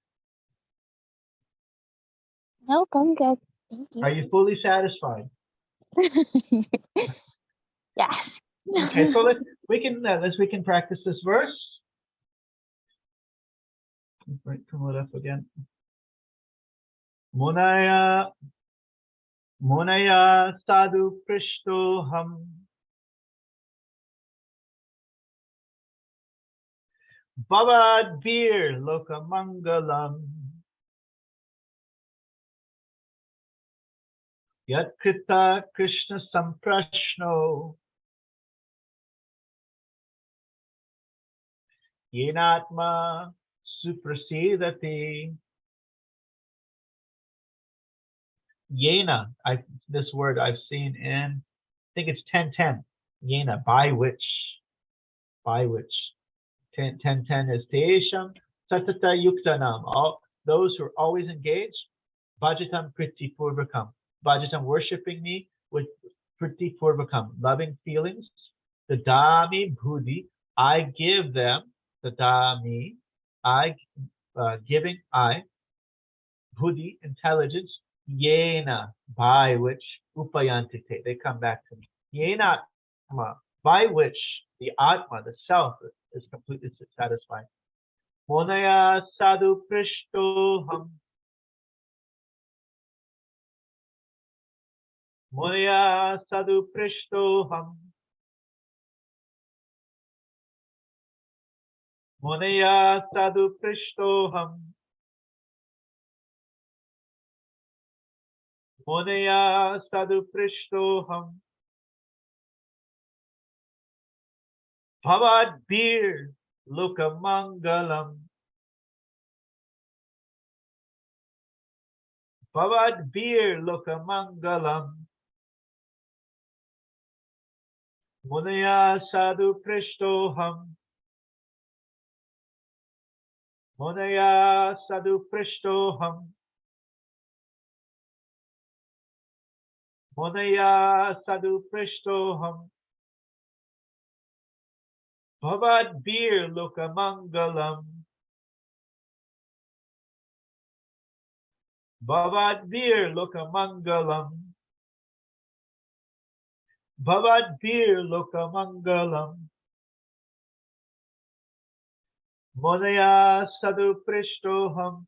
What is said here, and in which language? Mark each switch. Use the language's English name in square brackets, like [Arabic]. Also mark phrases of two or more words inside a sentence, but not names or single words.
[English] Nope, I'm good. Thank you. Are you fully satisfied? Yes. Okay, so we can practice this verse. Come it up again. [Sanskrit] Munaya sadhu prishto ham bhavad vir lokamangalam yat krita Krishna samprashno yenatma suprasidati. [English] Yena, this word I've seen in, I think it's 10:10. Yena, by which. 10:10 is [Sanskrit] Teesham Satata Yuktanam. [English] All those who are always engaged, [Sanskrit] Bhajatam Priti Purvakam. [English] Bhajatam, worshiping me with [Sanskrit] Priti Purvakam, [English] loving feelings. [Sanskrit] The Dami Bhudi, [English] I give them. The Dami, giving I, Bhudi, intelligence. Yena, by which upayantite, they come back to me. Yena, by which the Atma, the self, is completely satisfied. [Sanskrit] Monaya sadhu prishtoham. Monaya sadhu prishtoham. Monaya sadhu prishtoham. Monaya sadhu prishtoham. Bhavad bir lokamangalam. Bhavad bir lokamangalam. Monaya sadhu prishtoham. Monaya sadhu prishtoham. Monaya sadhu prishtoham. Bhavad bir lokamangalam. Bhavad bir lokamangalam. Bhavad bir lokamangalam. Monaya sadhu prishtoham.